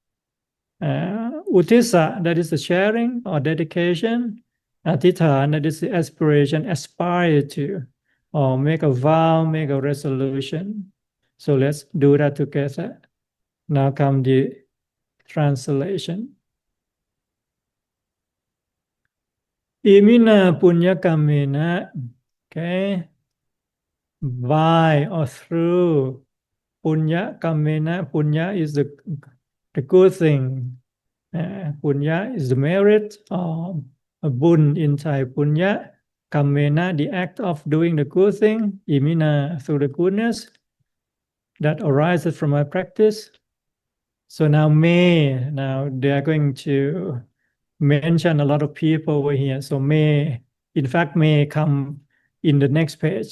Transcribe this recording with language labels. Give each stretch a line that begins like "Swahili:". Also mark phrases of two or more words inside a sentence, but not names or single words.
English: Uttisa, that is the sharing or dedication. Atithan, that is the aspiration, aspire to, or make a vow, make a resolution. So let's do that together. Now come the translation.
Pali: Imina punya kamena,
English: okay, by or through
Pali: punya kamena.
English: Punya is the good thing. Punya is the merit or a bun in Thai.
Pali: Punya kamena,
English: the act of doing the good thing. Imina, through the goodness that arises from my practice. So now now they are going to mention a lot of people over here. So in fact, may come in the next page.